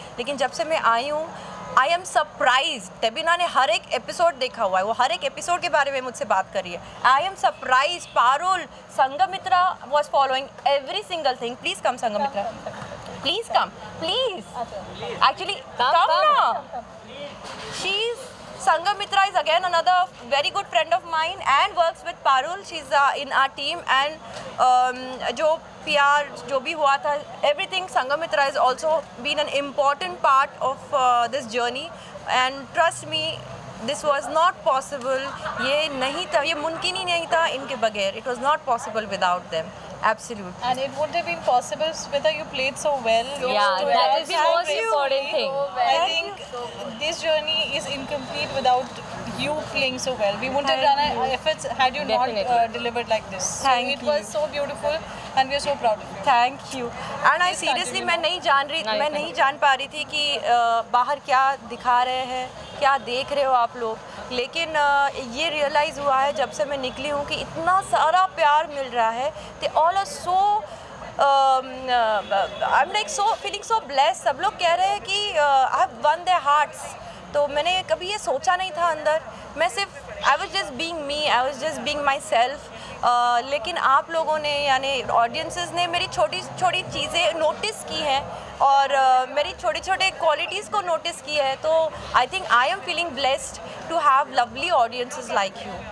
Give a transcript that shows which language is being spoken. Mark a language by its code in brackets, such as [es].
[hi] लेकिन जब से मैं आई हूँ, [en] I am surprise. [hi] डेबिना ने हर एक एपिसोड देखा हुआ है, वो हर एक एपिसोड के बारे में मुझसे बात कर रही है। I am surprise. [en] Parul, Sangamitra was following every single thing. Please come Sangamitra, please come, please. Actually come ना। Sangamitra is again another very good friend of mine and works with Parul. She's in our team, and [hi] जो PR जो भी हुआ था, [en] everything Sangamitra has also been an important part of this journey, and trust me, this was not possible. [hi] ये नहीं था, ये मुमकिन ही नहीं था इनके बगैर। [en] It was not possible without them. Absolutely. And it wouldn't have been possible, Smita, you played so well. Yeah, that is the most important thing. I think this journey is incomplete without you playing so well. We wouldn't have done our efforts had you not delivered like this. Thank you. It was so beautiful and we are so proud of you. Thank you. And I seriously [hi] मैं नहीं जान पा रही थी कि बाहर क्या दिखा रहे हैं, क्या देख रहे हो आप लोग। लेकिन ये रियलाइज़ हुआ है जब से मैं निकली हूँ कि इतना सारा प्यार मिल रहा है। [en] They all are so I'm like so feeling so blessed। [hi] सब लोग कह रहे हैं कि [en] I have won their hearts। [hi] तो मैंने कभी ये सोचा नहीं था अंदर, मैं सिर्फ [en] I was just being me, I was just being myself। [hi] लेकिन आप लोगों ने यानी ऑडियंसेस ने मेरी छोटी छोटी चीज़ें नोटिस की हैं और मेरी छोटे छोटे क्वालिटीज़ को नोटिस की है। तो [en] I think I am feeling blessed to have lovely audiences like you.